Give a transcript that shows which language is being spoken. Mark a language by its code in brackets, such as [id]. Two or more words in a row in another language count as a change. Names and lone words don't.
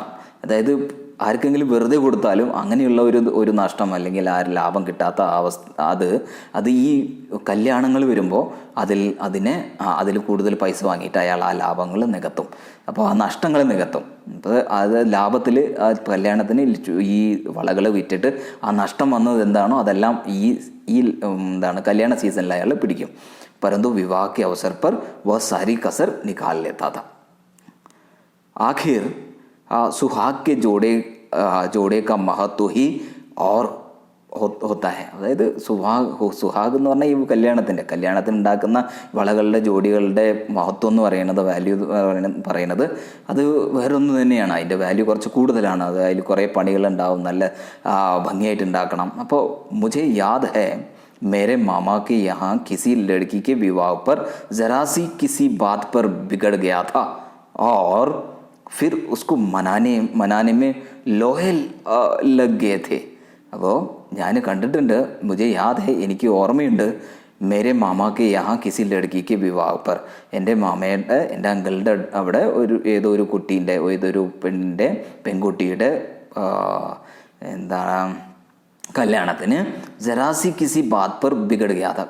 [ml] അതായത് ആർക്കെങ്കിലും വെറുതെ കൊടുത്താലും അങ്ങനെയുള്ള ഒരു നഷ്ടം അല്ലെങ്കിൽ ആ ലാഭം കിട്ടാത്ത അവസ്ഥ, അത് ഈ കല്യാണങ്ങൾ വരുമ്പോൾ അതിൽ കൂടുതൽ പൈസ വാങ്ങിയിട്ട് അയാൾ ആ ലാഭങ്ങൾ നികത്തും. അപ്പോൾ ആ നഷ്ടങ്ങൾ നികത്തും. അപ്പോൾ അത് ലാഭത്തിൽ ആ കല്യാണത്തിന് ഈ വളകൾ വിറ്റിട്ട് ആ നഷ്ടം വന്നത് എന്താണോ അതെല്ലാം ഈ എന്താണ് കല്യാണ സീസണിൽ അയാൾ പിടിക്കും. [hi] परंतु विवाह के अवसर पर वह सारी कसर निकाल लेता था. आखिर सुहाग के जोड़े का महत्व ही और होता है. [ml] അതായത് സുഹാഗ് എന്ന് പറഞ്ഞാൽ ഈ കല്യാണത്തിന് ഉണ്ടാക്കുന്ന വളകളുടെ ജോഡികളുടെ മഹത്വം എന്ന് പറയുന്നത്, വാല്യൂ പറയുന്നത് അത് വേറൊന്നു തന്നെയാണ്. അതിൻ്റെ വാല്യൂ കുറച്ച് കൂടുതലാണ്. അത് അതിൽ കുറേ പണികളുണ്ടാവും, നല്ല ഭംഗിയായിട്ട് ഉണ്ടാക്കണം. [hi] അപ്പോൾ മുझे याद है मेरे मामा के यहाँ किसी लड़की के विवाह पर ज़रा सी किसी बात पर बिगड़ गया था और फिर उसको मनाने में लोहे लग गए थे. [ml] അപ്പോൾ ഞാൻ കണ്ടിട്ടുണ്ട്, [hi] മുझे याद है, [ml] എനിക്ക് ഓർമ്മയുണ്ട്, [hi] मेरे मामा के यहाँ किसी लड़की विवाह पर, [ml] എൻ്റെ അങ്കിളുടെ അവിടെ ഏതോ ഒരു കുട്ടീൻ്റെ ഏതൊരു പെൺകുട്ടിയുടെ എന്താണ് കല്യാണത്തിന് [hi] ज़रा सी किसी बात पर बिगड़ गया था.